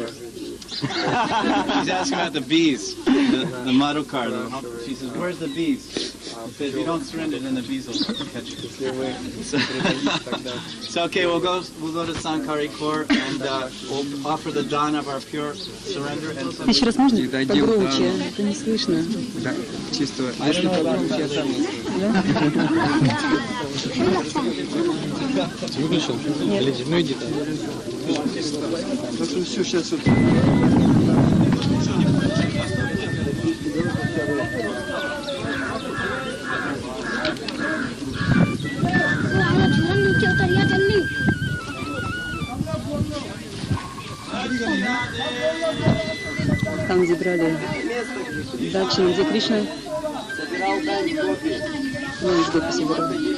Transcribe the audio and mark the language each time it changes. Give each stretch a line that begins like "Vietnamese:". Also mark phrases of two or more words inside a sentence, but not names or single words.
English: She's asking about the bees, the Madhukar. She says, where's the bees? He says, you don't surrender, then the bees will catch you. So okay, we'll go to Sankari Kor and we'll offer the dawn of our pure surrender. And
Russian: Еще раз можно? Погромче, это не слышно. Да, чисто.
English: I don't know about that.
Russian: Ты выключил? Или ну иди там. Все, сейчас вот.
Hindi: नीचे उतरिया जल्दी
Russian: Там, где брали дачу, где Кришна, ну, из гопи собирал.